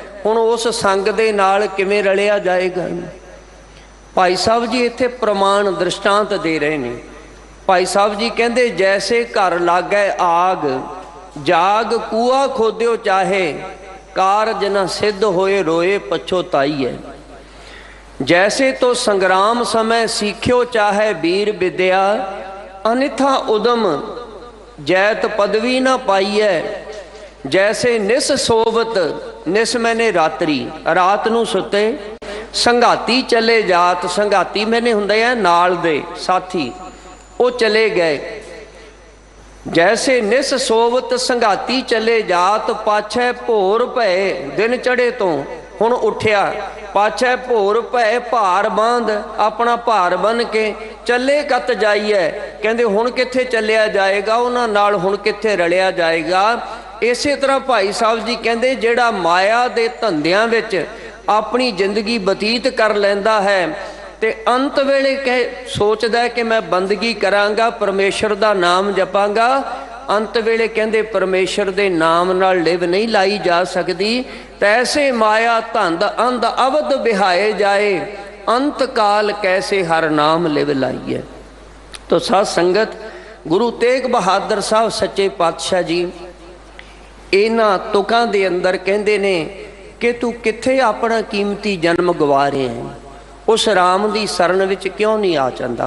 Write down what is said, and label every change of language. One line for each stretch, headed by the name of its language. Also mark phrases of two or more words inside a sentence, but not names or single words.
Punjabi: ਹੁਣ ਉਸ ਸੰਗ ਦੇ ਨਾਲ ਕਿਵੇਂ ਰਲਿਆ ਜਾਏਗਾ? ਭਾਈ ਸਾਹਿਬ ਜੀ ਇੱਥੇ ਪ੍ਰਮਾਣ ਦ੍ਰਿਸ਼ਟਾਂਤ ਦੇ ਰਹੇ ਨੇ। ਭਾਈ ਸਾਹਿਬ ਜੀ ਕਹਿੰਦੇ
Braj: जैसे घर लागै आग, जाग कूआ खोदियो चाहे, कारज न सिद्ध होए रोए पछोताई है। जैसे तो संग्राम समय सीख्यो चाहे वीर विद्या, अनिथा उदम जैत पदवी न पाईए। जैसे निस सोवत, निस
Punjabi: ਮੈਨੇ ਰਾਤ੍ਰੀ, ਰਾਤ ਨੂ ਸੁਤੇ,
Braj: संघाती चले जात,
Punjabi: ਸੰਘਾਤੀ ਮੈਨੇ ਹੁੰਦੇ ਹੈ ਨਾਲ ਦੇ ਸਾਥੀ, ਵੋ ਚਲੇ ਗਏ।
Braj: जैसे निस सोवत संघाती चले जात, पाछे भोर भय
Punjabi: ਦਿਨ ਚੜ੍ਹੇ ਤੋ ਹੁਣ ਉਠਿਆ,
Braj: पाछे भोर भय भार बांध, अपना भार बन के चले कत जाइए।
Punjabi: ਕਹਤੇ ਹੁਣ ਕਿੱਥੇ ਚਲਿਆ ਜਾਏਗਾ, ਉਨ੍ਹਾਂ ਨਾਲ ਹੁਣ ਕਿੱਥੇ ਰਲਿਆ ਜਾਏਗਾ। ਇਸੇ ਤਰ੍ਹਾਂ ਭਾਈ ਸਾਹਬ ਜੀ ਕਹਤੇ ਜਿਹੜਾ ਮਾਇਆ ਦੇ ਧੰਧਿਆਂ ਵਿਚ ਅਪਨੀ ਜ਼ਿੰਦਗੀ ਬਤੀਤ ਕਰ ਲੈਂਦਾ ਹੈ ਤੇ ਅੰਤ ਵੇਲੇ ਕਹ ਸੋਚਦਾ ਹੈ ਕਿ ਮੈਂ ਬੰਦਗੀ ਕਰਾਂਗਾ, ਪਰਮੇਸ਼ਰ ਦਾ ਨਾਮ ਜਪਾਂਗਾ, ਅੰਤ ਵੇਲੇ ਕਹਤੇ ਪਰਮੇਸ਼ਰ ਦੇ ਨਾਮ ਨਾਲ ਲਿਵ ਨਹੀਂ ਲਾਈ ਜਾ ਸਕਤੀ।
Braj: तैसे माया धंध अंध अवध बिहाए जाए, अंत काल कैसे हर नाम लिव लाइए।
Punjabi: ਤੋ ਸਾਧ ਸੰਗਤ ਗੁਰੂ ਤੇਗ ਬਹਾਦਰ ਸਾਹਬ ਸੱਚੇ ਪਾਤਸ਼ਾਹ ਜੀ ਇਨ੍ਹਾਂ ਤੁਕਾਂ ਦੇ ਅੰਦਰ ਕਹੰਦੇ ਨੇ ਕਿ ਤੂ ਕਿੱਥੇ ਅਪਨਾ ਕੀਮਤੀ ਜਨਮ ਗਵਾ ਰਹੇ ਹੈਂ, ਉਸ ਰਾਮ ਦੀ ਸ਼ਰਨ ਵਿਚ ਕਿਉਂ ਨਹੀਂ ਆ ਜਾਂਦਾ।